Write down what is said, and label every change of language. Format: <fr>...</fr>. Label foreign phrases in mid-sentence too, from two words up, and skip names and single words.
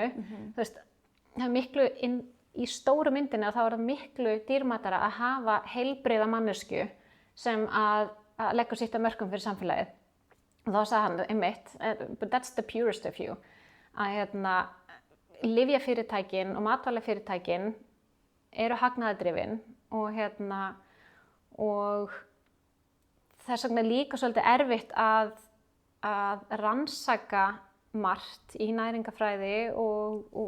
<is>Þú veist, það miklu í stóru myndinni að þá það miklu dýrmætara að hafa heilbrigða manneskju sem að leggur sitt af mörkum fyrir samfélagið. Og þá sagði hann einmitt,</is> <en>but that's the purest of you,</en> <is>að lyfjafyrirtækin og matvælafyrirtækin eru hagnaðardrifin og þess vegna líka svolítið erfitt að rannsaka margt í næringafræði og</is>